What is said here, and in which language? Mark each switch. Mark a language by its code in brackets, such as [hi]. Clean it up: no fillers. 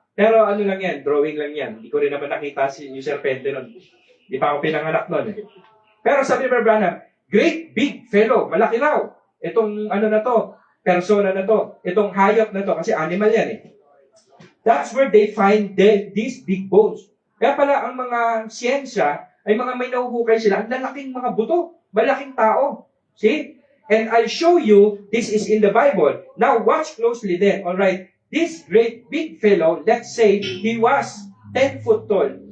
[tl] Pero ano lang yan, drawing lang yan. Hindi ko rin naman nakita yung serpente nun. Hindi pa ako pinanganak nun eh. Pero sabi ni Branham, [en] great big fellow, [tl] malaki raw. Itong na to, persona na to, itong hayop na to, kasi animal yan eh. [en] That's where they find these big bones. [tl] Kaya pala ang mga siyensya, ay mga may nahuhukay sila, ang lalaking mga buto, malaking tao. [en] See? And I'll show you, this is in the Bible. Now watch closely then. Alright, this great big fellow, let's say, he was 10 foot tall.